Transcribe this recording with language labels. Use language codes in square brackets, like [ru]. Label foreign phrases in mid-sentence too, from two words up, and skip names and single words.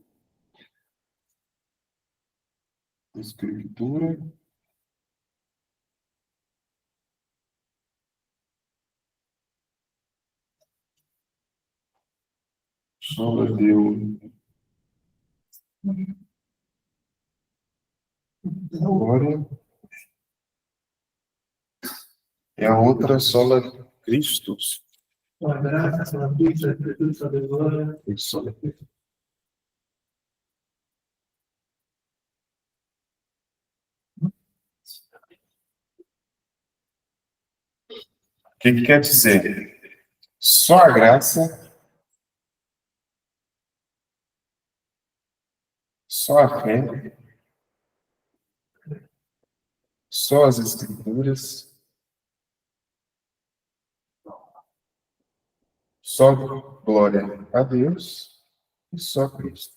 [la] Escritura, sola Deo Glória, [pt] e a outra [la] sola Christus. Sola Gratia, sola Pizza, sola Glória. Sola Christus. [pt] O que quer dizer? Só a graça, só a fé, só as escrituras, só glória a Deus e só Cristo.